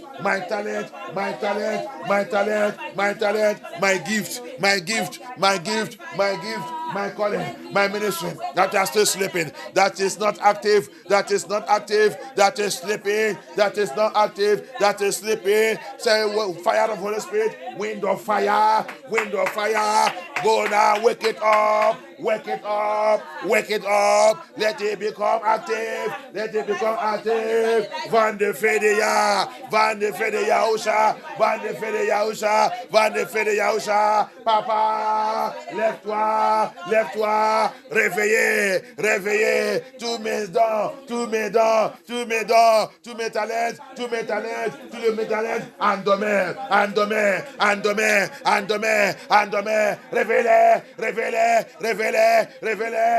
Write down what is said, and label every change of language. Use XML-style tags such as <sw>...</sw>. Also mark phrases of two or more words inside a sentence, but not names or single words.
<en>My talent, my talent, my talent, my talent, my gift, my gift, my gift, my gift, my calling, my ministry that are still sleeping, that is not active, that is not active, that is sleeping, that is not active, that is sleeping. Say, fire of Holy Spirit, wind of fire, go now, wake it up. Wake it up. Wake it up. Let it become active. Let it become active. Van de Fedeya. Van de Fedeya Usha. Van de Fedeya Usha. Van de Fedeya Usha.</en> <fr>Papa, lève-toi. Lève-toi. Réveillez. Réveillez. Tous mes dons. Tous mes dons. Tous mes dons. Tous mes talents. Tous mes talents. Tous mes talents. En domaine. En domaine. En domaine. En domaine. En domaine. Réveillez. Réveillez. Réveillez. Réveillez.</fr>